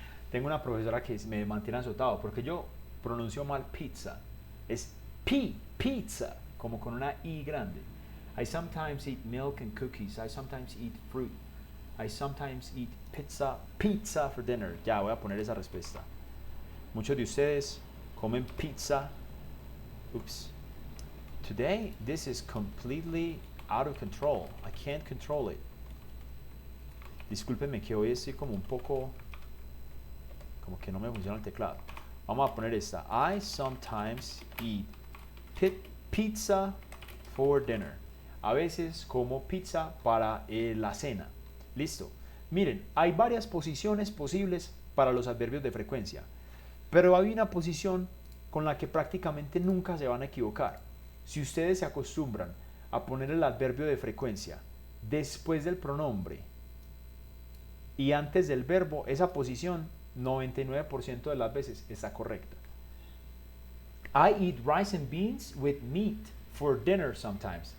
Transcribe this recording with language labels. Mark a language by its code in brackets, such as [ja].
[es] Tengo una profesora que me mantiene azotado porque yo pronuncio mal pizza. Es pizza, como con una I grande. [en] I sometimes eat milk and cookies. I sometimes eat fruit. I sometimes eat pizza for dinner. [es] Ya, voy a poner esa respuesta. Muchos de ustedes comen pizza. Oops. [en] Today, this is completely out of control. I can't control it. [es] Discúlpenme que hoy estoy como un poco, como que no me funciona el teclado. Vamos a poner esta. [en] I sometimes eat pizza for dinner. [es] A veces como pizza para la cena. Listo. Miren, hay varias posiciones posibles para los adverbios de frecuencia, pero hay una posición con la que prácticamente nunca se van a equivocar. Si ustedes se acostumbran a poner el adverbio de frecuencia después del pronombre y antes del verbo, esa posición 99% de las veces está correcta. [en] I eat rice and beans with meat for dinner sometimes.